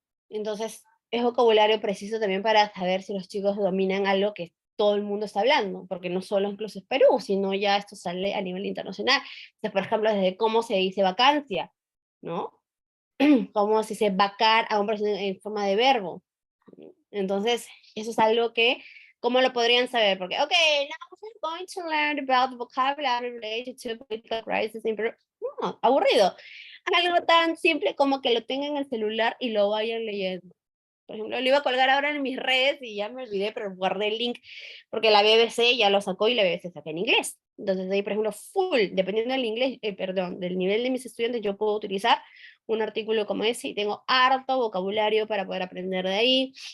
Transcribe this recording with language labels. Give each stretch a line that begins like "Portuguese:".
Spanish: Entonces, es vocabulario preciso también para saber si los chicos dominan algo que todo el mundo está hablando, porque no solo incluso es Perú, sino ya esto sale a nivel internacional. Entonces, por ejemplo, desde cómo se dice vacancia, ¿no? Cómo se dice vacar a un personaje en forma de verbo. Entonces, eso es algo que, ¿cómo lo podrían saber? Porque,
English: ok, now we're going to learn about the vocabulary related to political crisis in Peru.
Spanish: No, aburrido. Algo tan simple como que lo tengan en el celular y lo vayan leyendo. Por ejemplo, lo iba a colgar ahora en mis redes y ya me olvidé, pero guardé el link porque la BBC ya lo sacó y la BBC saca en inglés. Entonces ahí, por ejemplo, full, dependiendo del inglés, perdón, del nivel de mis estudiantes, yo puedo utilizar un artículo como ese y tengo harto vocabulario para poder aprender de ahí.